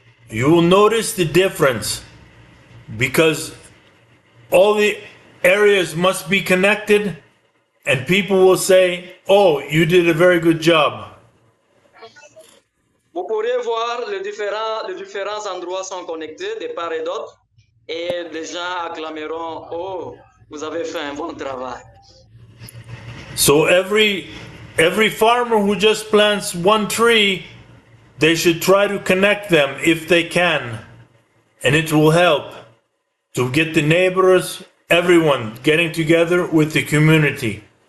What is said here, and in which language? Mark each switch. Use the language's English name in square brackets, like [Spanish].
[English] You will notice the difference because all the areas must be connected and people will say, oh, you did a very good job. [French] Vous pourrez voir les différents endroits sont connectés de part et d'autre et les gens acclameront, oh, vous avez fait un bon travail. [English] So every farmer who just plants one tree, they should try to connect them if they can, and it will help to get the neighbors, everyone getting together with the community.